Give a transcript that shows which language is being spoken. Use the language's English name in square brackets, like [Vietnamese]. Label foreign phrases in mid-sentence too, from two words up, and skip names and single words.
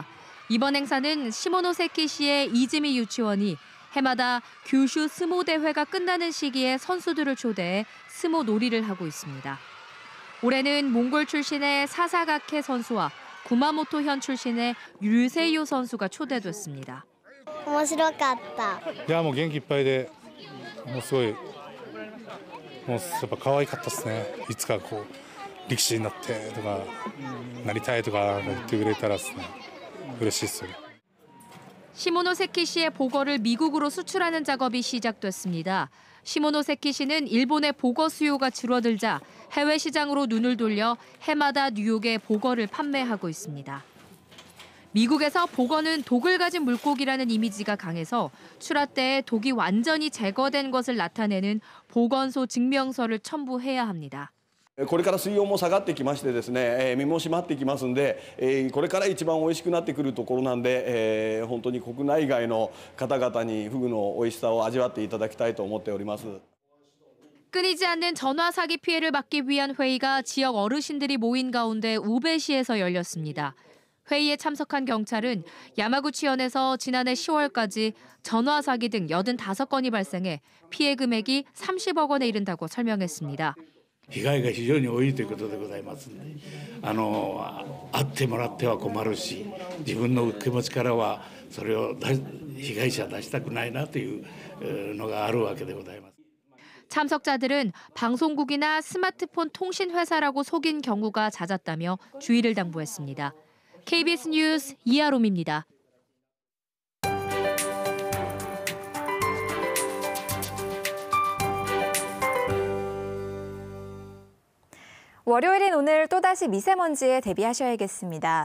[Korean] 이번 행사는 시모노세키시의 이즈미 유치원이 해마다 규슈 스모 대회가 끝나는 시기에 선수들을 초대해 스모 놀이를 하고 있습니다. 올해는 몽골 출신의 사사가케 선수와 구마모토현 출신의 류세요 선수가 초대됐습니다. [Japanese] 面白かった。いやもう元気いっぱいで、もうすごいもうやっぱ可愛かったですね。いつかこう力士になってとかなりたいとか言ってくれたらですね。嬉しいですよね. [Korean] 시모노세키시의 보거를 미국으로 수출하는 작업이 시작됐습니다. 시모노세키시는 일본의 보거 수요가 줄어들자 해외 시장으로 눈을 돌려 해마다 뉴욕에 보거를 판매하고 있습니다. 미국에서 보거는 독을 가진 물고기라는 이미지가 강해서 출하 때 독이 완전히 제거된 것을 나타내는 보건소 증명서를 첨부해야 합니다. [Japanese] これから水温も下がってきましてですね、身も締まってきますんで、これから一番美味しくなってくるところなんで、本当に国内外の方々にフグの美味しさを味わっていただきたいと思っております。 [Korean] 끊이지 않는 전화 사기 피해를 막기 위한 회의가 지역 어르신들이 모인 가운데 우베시에서 열렸습니다. 회의에 참석한 경찰은 야마구치현에서 지난해 10월까지 전화 사기 등 85건이 발생해 피해 금액이 30억 원에 이른다고 설명했습니다. [Japanese] 被害が非常に多いということでございますので、会ってもらっては困るし、自分の気持ちからはそれを被害者出したくないなというのがあるわけでございます。 [Korean] 참석자들은 방송국이나 스마트폰 통신 회사라고 속인 경우가 잦았다며 주의를 당부했습니다. KBS 뉴스 이하롬입니다. 월요일인 오늘 또다시 미세먼지에 대비하셔야겠습니다.